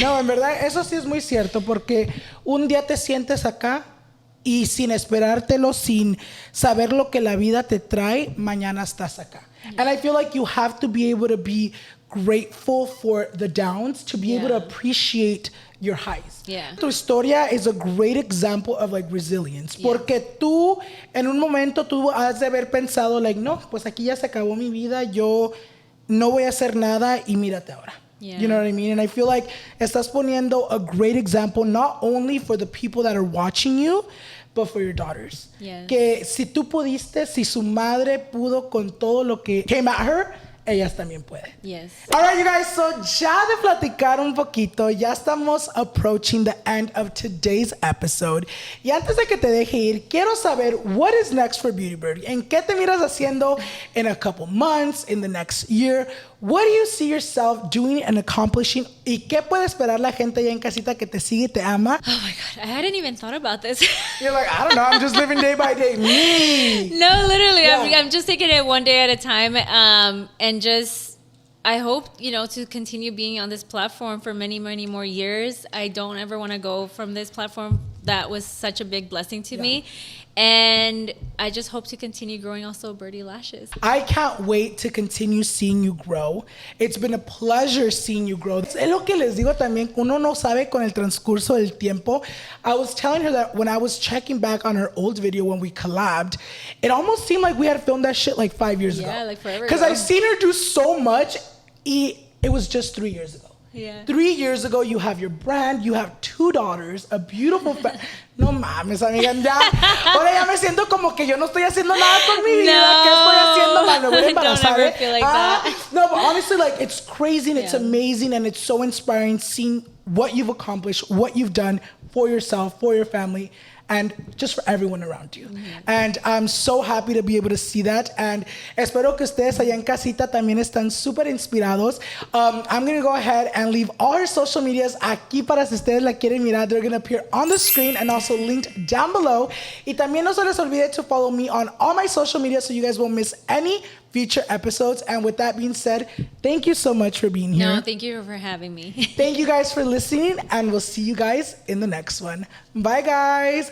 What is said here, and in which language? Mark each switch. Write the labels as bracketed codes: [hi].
[es] No, en verdad, eso sí es muy cierto, porque un día te sientes acá y sin esperártelo, sin saber lo que la vida te trae, mañana estás acá. [en] And I feel like you have to be able to be grateful for the downs to be able to appreciate your highs. Yeah. [es] Tu historia [en] is a great example of like resilience. Yeah. [es] Porque tú, en un momento, tú has de haber pensado [en] like, [es] no, pues aquí ya se acabó mi vida, yo no voy a hacer nada y mírate ahora. [en] Yeah. You know what I mean? And I feel like [es] estás poniendo [en] a great example not only for the people that are watching you, but for your daughters. Yes. [es] Que si tú pudiste, si su madre pudo con todo lo que [en] came at her, [es] ellas también pueden. [en] Yes. All right, you guys, so [es] ya de platicar un poquito, ya estamos [en] approaching the end of today's episode. [es] Y antes de que te deje ir, quiero saber [en] what is next for [es] BeautyyBird. ¿En qué te miras haciendo [en] in a couple months, in the next year? What do you see yourself doing and accomplishing? [es] ¿Y qué puede esperar la gente allá en casita que te sigue y te ama? [en] Oh my God, I hadn't even thought about this. You're like, I don't know, I'm just living day by day. Me. No, literally, Yeah. I'm just taking it one day at a time, and just I hope, you know, to continue being on this platform for many, many more years. I don't ever want to go from this platform. That was such a big blessing to me. And I just hope to continue growing also Birdy Lashes. I can't wait to continue seeing you grow. It's been a pleasure seeing you grow. [es] Es lo que les digo también, uno no sabe con el transcurso del tiempo. [en] I was telling her that when I was checking back on her old video when we collabed, it almost seemed like we had filmed that shit like 5 years ago. Yeah, like forever Because ago. I've seen her do so much. It was just 3 years ago. Yeah. 3 years ago, you have your brand, you have 2 daughters, a beautiful [es] No mames, amiga, ya. Ahora ya me siento como que yo no estoy haciendo nada con mi vida. No. ¿Qué estoy haciendo mal? Me voy a embarazar. [en] Don't ever feel like that. No, but honestly, like, it's crazy and it's Yeah. amazing and it's so inspiring seeing what you've accomplished, what you've done for yourself, for your family, and just for everyone around you. And I'm so happy to be able to see that. And [es] espero que ustedes allá en casita también están súper inspirados. [en] I'm going to go ahead and leave all her social medias [es] aquí para si ustedes la quieren mirar. [en] They're going to appear on the screen and also linked down below. [es] Y también no se les olvide [en] to follow me on all my social media so you guys won't miss any future episodes. And with that being said, thank you so much for being here. No, thank you for having me. Thank you guys for listening, and we'll see you guys in the next one. Bye, guys.